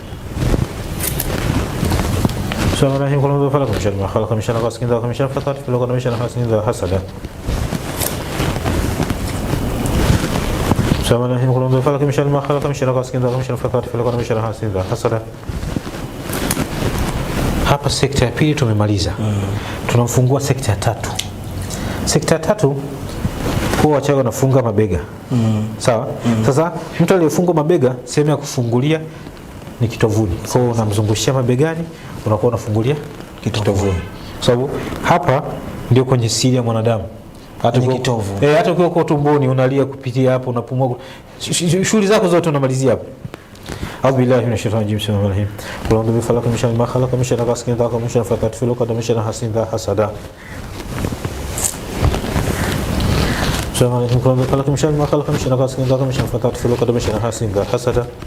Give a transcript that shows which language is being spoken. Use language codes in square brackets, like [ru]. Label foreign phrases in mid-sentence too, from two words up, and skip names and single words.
[ar] بسم الله الرحمن الرحيم. قل أعوذ بالفلق من شر ما خلق من شر غاسق إذا وقب من شر النفاثات في العقد من شر حاسد إذا حسد. بسم الله الرحمن الرحيم. قل أعوذ بالفلق من شر ما خلق من شر غاسق إذا وقب من شر النفاثات في العقد من شر حاسد إذا حسد. [sw] Hapa sekta ya pili tumemaliza. Tunamfungua sekta ya tatu. Sekta ya tatu huwa wachawi wanafunga mabega. Sawa? Sasa mtu aliyefungwa mabega, sehemu ya kufungulia ni kitovuni. Kwa hiyo unamzungushia mabegani, unakuwa unafungulia kitovuni. Kwa sababu hapa ndio kwenye siri ya mwanadamu. Hata hata ukiwa kwa tumboni unalia kupitia hapo, unapumua. Shughuli zako zote unamalizia hapo. [ar] أعوذ بالله من الشيطان الرجيم. بسم الله الرحمن الرحيم. قل أعوذ بالفلق من شر ما خلق من شر غاسق إذا وقب من شر النفاثات في العقد من شر حاسد إذا حسد. بسم الله الرحمن الرحيم. قل أعوذ بالفلق من شر ما خلق من شر غاسق إذا وقب من شر النفاثات في العقد من شر حاسد إذا حسد.